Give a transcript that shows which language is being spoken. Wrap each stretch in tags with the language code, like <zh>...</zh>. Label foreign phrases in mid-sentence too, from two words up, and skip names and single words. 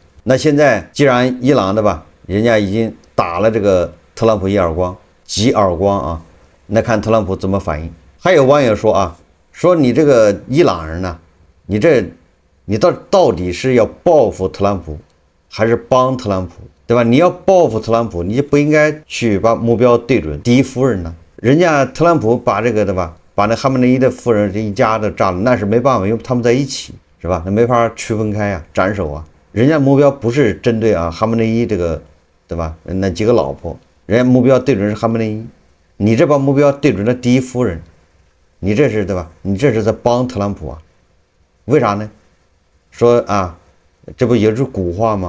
<zh>那現在既然伊朗对吧，人家已經打了這個特朗普一耳光，幾耳光啊，那看特朗普怎麼反應。還有網友說啊，說你這個伊朗人呢，你到底是要報復特朗普，還是幫特朗普，對吧？你要報復特朗普，你就不應該去把目標對準第一夫人呢。人家特朗普把这個對吧，把那哈梅内伊的夫人這一家都炸了，那是沒辦法，因為他們在一起，是吧？那沒法區分開啊，斬首啊。人家目標不是針對啊哈梅內伊這個，對吧？那幾個老婆，人家目標對準是哈梅內伊，你這把目標對準了第一夫人，你這是對吧？你這是在幫特朗普啊？為啥呢？說啊，這不有句古話嗎？</zh>